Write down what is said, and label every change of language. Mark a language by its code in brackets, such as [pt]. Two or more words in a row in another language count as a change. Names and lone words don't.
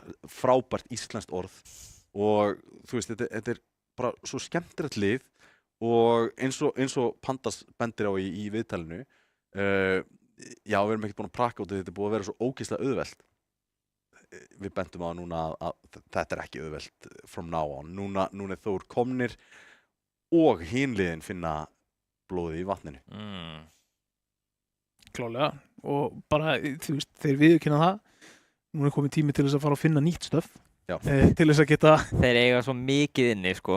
[is] Frábært íslenskt orð og þú veist, þetta bara svo skemmtilegt lið og eins og Pandas bendir á í viðtalinu, já, við erum ekkert búin að prakka út, þetta búið að vera svo ógeðslega auðvelt. Við bendum á núna að þetta ekki auðvelt [en] from now on. [is] Núna Þór komnir og hin liðin finna blóðið í vatninu. Klálega, og bara, þú veist, þeir viðurkenna það. Núna komið tími til þess að fara að finna nýtt stöf. Til þess að geta... Þeir eiga svo mikið inni, sko.